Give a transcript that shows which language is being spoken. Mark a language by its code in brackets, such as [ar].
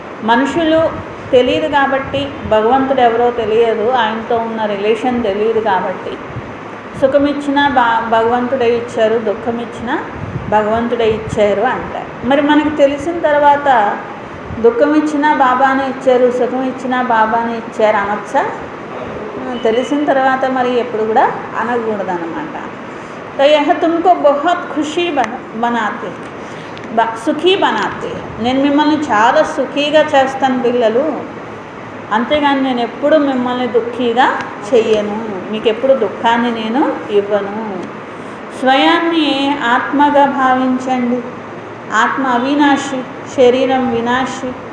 [te] మనుషులు తెలియదు కాబట్టి, భగవంతుడు ఎవరో తెలియదు, ఆయనతో ఉన్న రిలేషన్ తెలియదు కాబట్టి సుఖమిచ్చినా భగవంతుడే ఇచ్చారు, దుఃఖం ఇచ్చినా భగవంతుడే ఇచ్చారు అంటారు. మరి మనకు తెలిసిన తర్వాత దుఃఖం ఇచ్చినా బాబానే ఇచ్చారు, సుఖం ఇచ్చినా బాబానే ఇచ్చారు అనొచ్చా? తెలిసిన తర్వాత మరి ఎప్పుడు కూడా అనకూడదు అన్నమాట. [hi] तो यह तुमको बहुत खुशी बनाते, సుఖీ బనాతే. [te] నేను మిమ్మల్ని చాలా సుఖీగా చేస్తాను పిల్లలు, అంతేగాని నేను ఎప్పుడు మిమ్మల్ని దుఃఖీగా చెయ్యను, మీకు ఎప్పుడు దుఃఖాన్ని నేను ఇవ్వను. స్వయాన్ని ఆత్మగా భావించండి. ఆత్మ అవినాశి, శరీరం వినాశి.